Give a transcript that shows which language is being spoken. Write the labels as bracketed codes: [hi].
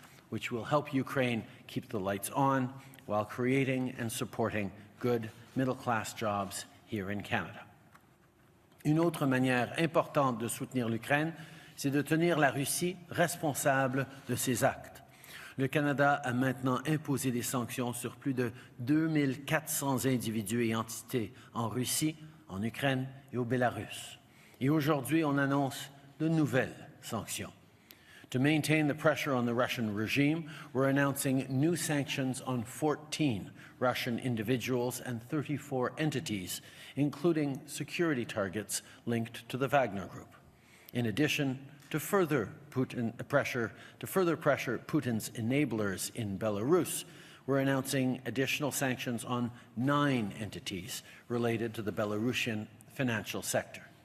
[en] Which will help Ukraine keep the lights on while creating and supporting good middle-class jobs here in Canada. [fr] Une autre manière importante de soutenir l'Ukraine, c'est de tenir la Russie responsable de ses actes. Le Canada a maintenant imposé des sanctions sur plus de 2400 individus et entités en Russie, en Ukraine et au Bélarus. Et aujourd'hui, on annonce de nouvelles sanctions. [en] To maintain the pressure on the Russian regime, we're announcing new sanctions on 14 Russian individuals and 34 entities, including security targets linked to the Wagner Group. In addition, to further pressure Putin's enablers in Belarus, we're announcing additional sanctions on 9 entities related to the Belarusian financial sector.